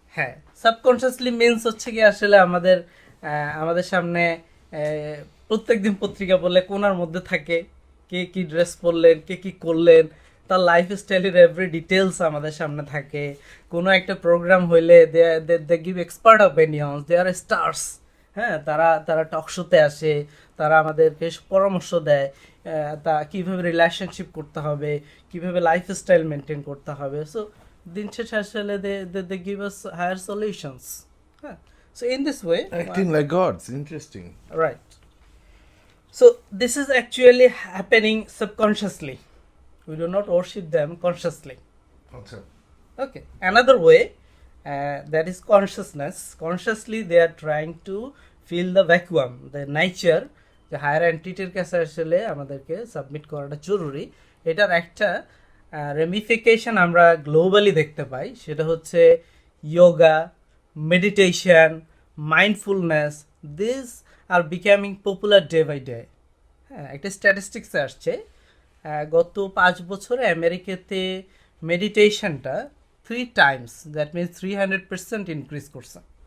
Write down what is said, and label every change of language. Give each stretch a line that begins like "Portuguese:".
Bangla: হ্যাঁ subconsciously means হচ্ছে কি আসলে আমাদের সামনে প্রত্যেকদিন পত্রিকা বললে কোনার মধ্যে থাকে কে কি ড্রেস পরলেন কে কি করলেন তার লাইফস্টাইলের এভরি ডিটেলস আমাদের সামনে থাকে কোনো একটা প্রোগ্রাম হইলে
English: they give expert opinions they are stars
Bangla: হ্যাঁ তারা টক শোতে আসে তারা আমাদেরকে পরামর্শ দেয় তা কীভাবে রিলেশনশিপ করতে হবে কীভাবে লাইফস্টাইল মেনটেন করতে হবে সো দিন শেষে আসলে
English: they give us higher solutions
Bangla: হ্যাঁ
English: So in this way, Acting like gods. Interesting. right. So this is actually happening subconsciously. We do not worship them consciously. Okay. Okay. Another way, that is consciousness. Consciously they are trying to fill the vacuum, the nature,
Bangla: যে higher এন্টিটির কাছে আসলে আমাদেরকে submit করাটা জরুরি। এটার একটা রেমিফিকেশন আমরা globally দেখতে পাই, সেটা হচ্ছে yoga, meditation, mindfulness,
English: This are becoming popular day by day.
Bangla: হ্যাঁ, একটা স্ট্যাটিস্টিক্সে আসছে গত 5 বছরে আমেরিকাতে মেডিটেশনটা 3 টাইমস, দ্যাট মিনস 300% ইনক্রিজ করছে।